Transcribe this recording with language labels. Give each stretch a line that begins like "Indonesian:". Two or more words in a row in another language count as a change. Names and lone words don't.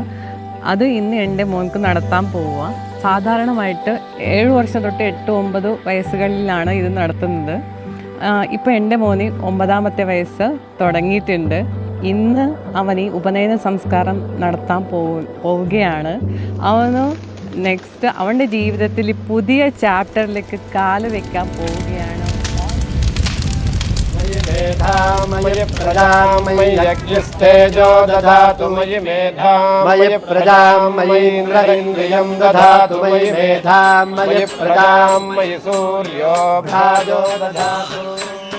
Malayalam: അത് ഇന്ന് എൻ്റെ മോൻക്ക് നടത്താൻ പോവുക. സാധാരണമായിട്ട് 7 വർഷം തൊട്ട് 8-9 വയസ്സുകളിലാണ് ഇത് നടത്തുന്നത്. ഇപ്പോൾ എൻ്റെ മോന് 9ാമത്തെ വയസ്സ് തുടങ്ങിയിട്ടുണ്ട്. ഇന്ന് അവന് ഉപനയന സംസ്കാരം നടത്താൻ പോവുകയാണ്. അവന് നെക്സ്റ്റ് അവൻ്റെ ജീവിതത്തിൽ പുതിയ ചാപ്റ്ററിലേക്ക് കാല് വയ്ക്കാൻ പോവുകയാണ്.
Sanskrit: मयि प्रजां मयि यज्ञस्तेजो दधातु मयि मेधां मयि प्रजां मयि इन्द्रियं दधातु मयि मेधां मयि प्रजां मयि सूर्यो भाजो दधातु